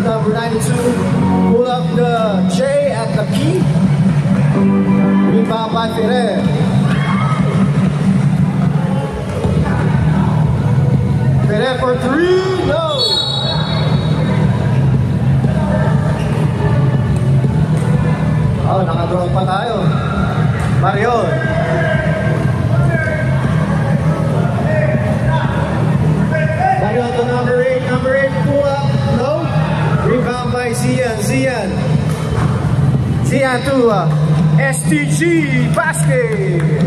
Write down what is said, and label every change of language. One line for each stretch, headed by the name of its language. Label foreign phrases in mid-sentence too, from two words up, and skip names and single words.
English: Number 92 pull up the J at the key. Rebound by Ferrer. Ferrer for 3. No.
Filipino: Oh, nakadraw pa tayo.
English: Marion. Marion to number 8. Number 8 pull up. No. Rebound by Zian. Zian to STG basket.